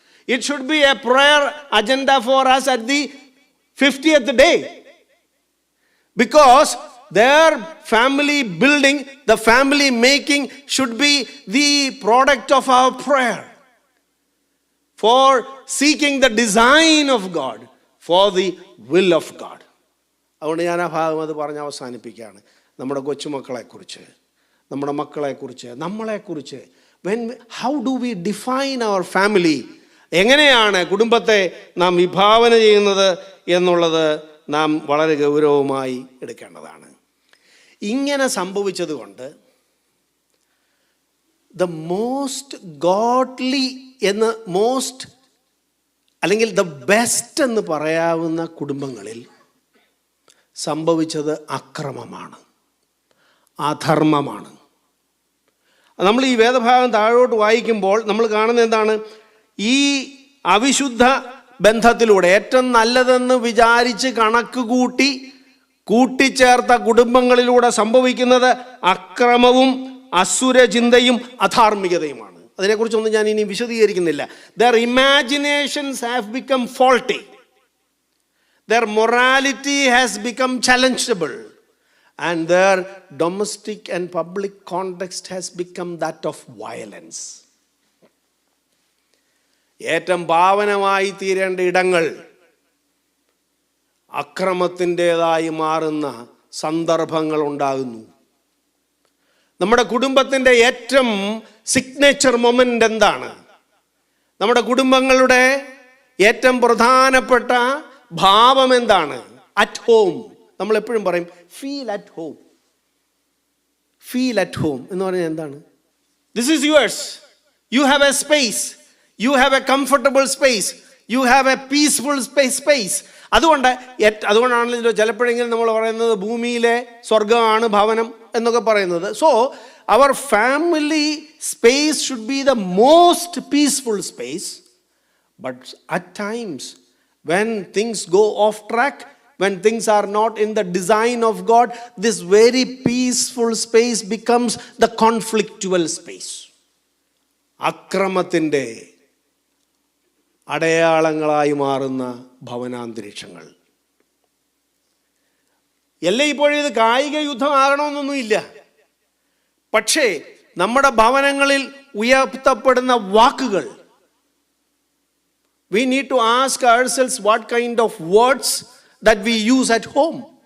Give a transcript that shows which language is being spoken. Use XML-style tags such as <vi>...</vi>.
<en>It should be a prayer agenda for us at the 50th day. Because their family building, the family making should be the product of our prayer for seeking the design of God, for the will of God.</en> <ml>അതുകൊണ്ട് ഞാൻ ആ ഭാഗം അത് പറഞ്ഞ് അവസാനിപ്പിക്കുകയാണ്. നമ്മുടെ കൊച്ചുമക്കളെക്കുറിച്ച്, നമ്മുടെ മക്കളെക്കുറിച്ച്, നമ്മളെക്കുറിച്ച്,</ml> <en>how do we define our family?</en> <ml>എങ്ങനെയാണ് കുടുംബത്തെ നാം വിഭാവന ചെയ്യുന്നത് എന്നുള്ളത് നാം വളരെ ഗൗരവമായി എടുക്കേണ്ടതാണ്. ഇങ്ങനെ സംഭവിച്ചതുകൊണ്ട്</ml> <en>the most godly</en> <ml>എന്ന്, മോസ്റ്റ് അല്ലെങ്കിൽ</ml> <en>the best</en> <ml>എന്ന് പറയാവുന്ന കുടുംബങ്ങളിൽ സംഭവിച്ചത് അക്രമമാണ്, അധർമ്മമാണ്. നമ്മൾ ഈ വേദഭാഗം താഴോട്ട് വായിക്കുമ്പോൾ നമ്മൾ കാണുന്നത് എന്താണ്? ഈ അവിശുദ്ധ ബന്ധത്തിലൂടെ ഏറ്റവും നല്ലതെന്ന് വിചാരിച്ച് കണക്ക് കൂട്ടിച്ചേർത്ത കുടുംബങ്ങളിലൂടെ സംഭവിക്കുന്നത് അക്രമവും അസുരചിന്തയും അധാർമികതയുമാണ്. അതിനെക്കുറിച്ചൊന്നും ഞാൻ ഇനി വിശദീകരിക്കുന്നില്ല.</ml> <en>Their imaginations have become faulty. Their morality has become challengeable. And their domestic and public context has become that of violence.</en> <ml>ഏറ്റവും പാവനമായി തീരേണ്ട ഇടങ്ങൾ അക്രമത്തിൻ്റെതായി മാറുന്ന സന്ദർഭങ്ങൾ ഉണ്ടാകുന്നു. നമ്മുടെ കുടുംബത്തിൻ്റെ ഏറ്റവും സിഗ്നേച്ചർ മൊമെൻ്റ് എന്താണ്? നമ്മുടെ കുടുംബങ്ങളുടെ ഏറ്റവും പ്രധാനപ്പെട്ട ഭാവം എന്താണ്?</ml> <en>At home.</en> <ml>നമ്മൾ എപ്പോഴും പറയും</ml> <en>Feel at home. Feel at home</en> <ml>എന്ന് പറഞ്ഞാൽ എന്താണ്?</ml> <en>This is yours. You have a space. You have a comfortable space. You have a peaceful space.</en> <ml>അതുകൊണ്ടാണല്ലോ ചിലപ്പോഴെങ്കിലും നമ്മൾ പറയുന്നത് ഭൂമിയിലെ സ്വർഗമാണ് ഭവനം എന്നൊക്കെ പറയുന്നത്.</ml> <en>So our family space should be the most peaceful space. But at times when things go off track, when things are not in the design of God, this very peaceful space becomes the conflictual space.</en> <ml>അക്രമത്തിൻ്റെ അടയാളങ്ങളായി മാറുന്ന ഭവനാന്തരീക്ഷങ്ങൾ. ഇപ്പോഴും ഇത് കായിക യുദ്ധമാകണമെന്നൊന്നുമില്ല. പക്ഷേ നമ്മുടെ ഭവനങ്ങളിൽ ഉയർത്തപ്പെടുന്ന വാക്കുകൾ,</ml> <en>we need to ask ourselves what kind of words that we use at home.</en>